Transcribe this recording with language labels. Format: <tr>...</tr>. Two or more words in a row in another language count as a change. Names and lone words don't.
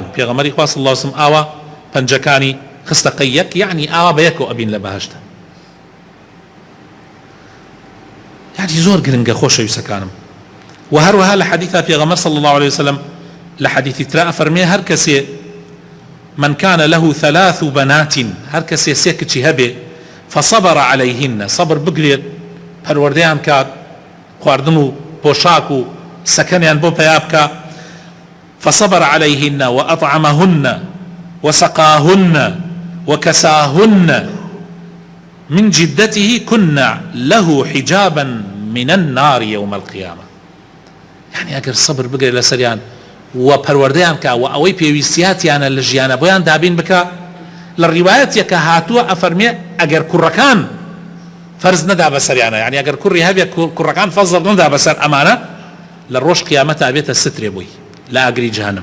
<ckb>پێغەمبەری خوا</ckb> <ar>صلی الله عليه وسلم</ar> <ckb>ئاوا پەنجەکانی خستە قەیەک، یعنی ئاوا بە یەکەوە ئەبین لە بەهەشتە. یعنی زۆر گرنگە خۆشەویستەکانم. و هەروەها لە حەدیثا پێغەمبەر</ckb> <ar>صلی الله عليه وسلم</ar> <ckb>لە حەدیثی ترا ئەفەرمێ هەر کەسێ</ckb> <ar>من كان له 3 بنات</ar> <ckb>هەر کەسێ سێ کچی هەبێ</ckb> <ar>فصبر عليهن</ar> <ckb>صبر بگرێت پەروەردەیان کات خواردن و پۆشاک و سەکەنیان بۆ پەیا بکە</ckb> <ar>فصبر عليهن وأطعمهن وسقاهن وكساهن من جدته كنا له حجابا من النار يوم القيامة.</ar> <ckb>يعني اگر صبر بگرێت لەسەریان و پەروەردەیان کە و ئەوەی پێویستیاتیانە لە ژیانە بۆیان دابین بکە. لە ڕیوایەتێکە هاتووە ئەفەرمێ ئەگەر کوڕەکان فەرز نەدا بەسەریانە، یعنی ئەگەر کوڕی هەبێ کوڕەکان فەزڵ نەدا بەسەر ئەمانە لە ڕۆژ قیامەتە ئەبێتە سترێ بووی لە ئاگری جەهەنەم.</ckb>